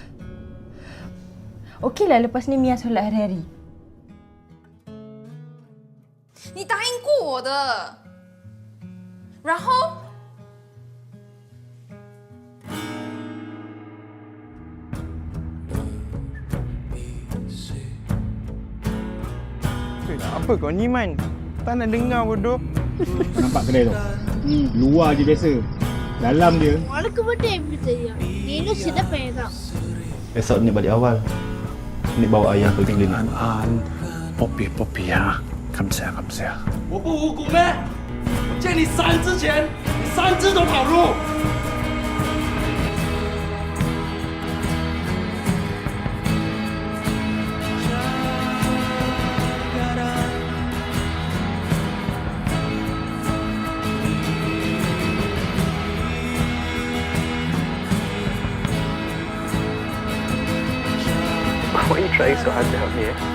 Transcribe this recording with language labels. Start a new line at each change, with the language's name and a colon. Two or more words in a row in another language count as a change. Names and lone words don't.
Malay: Okeylah lepas ni Mia solat hari-hari.
Chinese: 你答应过我的，然后
Malay: Apa kau ni Man? Tak nak dengar bodoh. Nampak kedai tu? Luar je biasa. Dalam dia.
Tamil: உனக்கு மட்டும் எப்படி தெரியும் நீ இன்னும் சின்ன பையன் தான்
Malay: Esok ni balik awal. Ni bawa ayah pergi klinik.
Chinese: Poppy 啊，感谢感谢。我不无辜咩？我见你3只前，你3只都跑路。
English: Why are you trying so hard to help me?